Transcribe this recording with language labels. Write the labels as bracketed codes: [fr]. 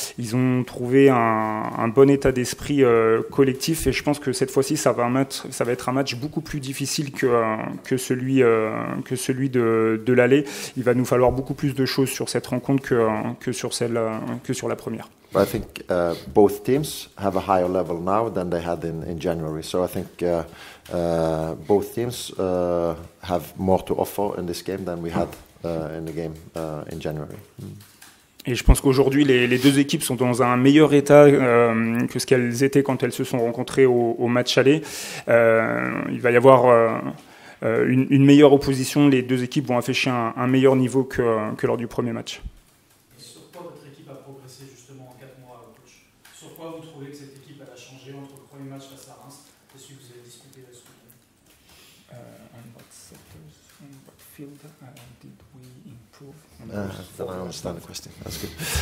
[fr] Ils ont trouvé un bon état d'esprit collectif, et je pense que cette fois-ci ça va être un match beaucoup plus difficile que celui de l'aller. Il va nous falloir beaucoup plus de choses sur cette rencontre que sur la première. [en] But I think both teams have a higher level now than they had in January. So I think both teams have more to offer in this game than we had in the game in January. [fr] Et je pense qu'aujourd'hui, les deux équipes sont dans un meilleur état que ce qu'elles étaient quand elles se sont rencontrées au match aller. Il va y avoir une meilleure opposition. Les deux équipes vont afficher un meilleur niveau que lors du premier match. Et sur quoi votre équipe a progressé justement en 4 mois, coach? Sur quoi vous trouvez que cette équipe a changé entre le premier match face à Reims et celui que vous avez discuté ce week-end? [en] On what sectors, on what field did we improve? I understand the question. That's good.